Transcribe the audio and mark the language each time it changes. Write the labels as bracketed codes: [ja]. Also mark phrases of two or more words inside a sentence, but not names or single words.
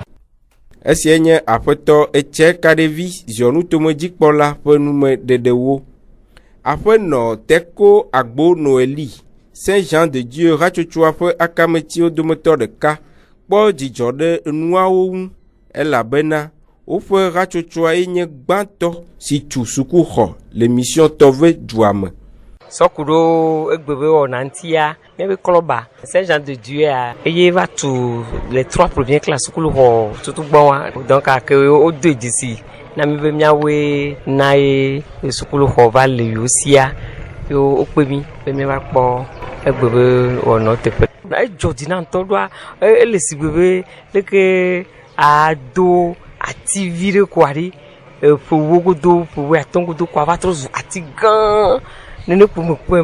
[ee] esienye aƒetɔ etse kaɖevi ziɔnu tomedzikpɔla ƒe nume ɖeɖewo aƒenɔ teko agbo noeli Saint Jean de Dieu hatsotsoa ƒe akametsiwo dometɔ ɖeka kpɔ dzidzɔ ɖe nuawo ŋu elabena woƒe hatsotsoa nye gbãtɔ si tu sukuxɔ le mission tɔve dua me. Sɔkuɖo egbebe wɔna ŋutia míabe klɔba Saint Jean de Dieu eye va tu [fr] les 3 premières classes [ee] sukuxɔ tutugbɔwa donc ake wodo edzi na mi be míawoe na ye sukuxɔ va le yo sia yo wokpe mi be míava kpɔ egbebe wɔna teƒe edzɔ dzi na ŋutɔ ɖoa ele si gbebe leke ado ati vi ɖe ko aɖe ƒewo godo ƒewo atɔ godo ko ava trɔ zu ati gã nene ƒome kpɔe